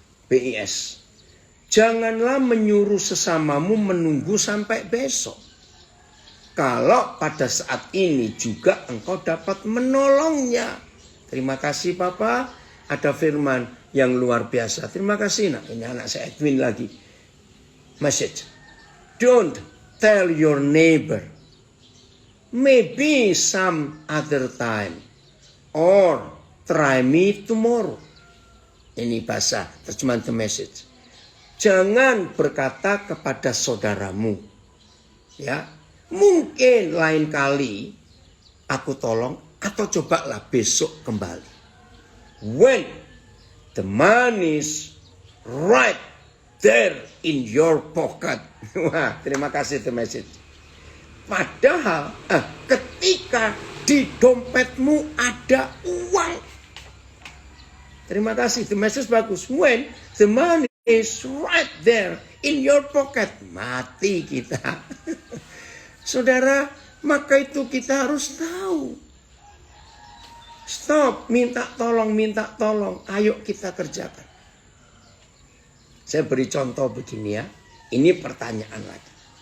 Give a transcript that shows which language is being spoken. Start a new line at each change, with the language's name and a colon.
Indonesian: BIS. Janganlah menyuruh sesamamu menunggu sampai besok. Kalau pada saat ini juga engkau dapat menolongnya. Terima kasih Papa. Ada firman yang luar biasa. Terima kasih nak. Ini anak saya Edwin lagi. Message.
English: Don't tell your neighbor. Maybe some other time. Or try me tomorrow.
Indonesian: Ini bahasa terjemahan The Message. Jangan berkata kepada saudaramu. Ya. Mungkin lain kali aku tolong atau cobalah besok kembali.
English: When the money is right there in your pocket.
Indonesian: Wah, terima kasih The Message. Padahal ketika di dompetmu ada uang. Terima kasih The Message bagus.
English: When the money is right there in your pocket.
Indonesian: Mati kita. Saudara, maka itu kita harus tahu. Stop, minta tolong. Ayo kita kerjakan. Saya beri contoh begini ya. Ini pertanyaan lagi.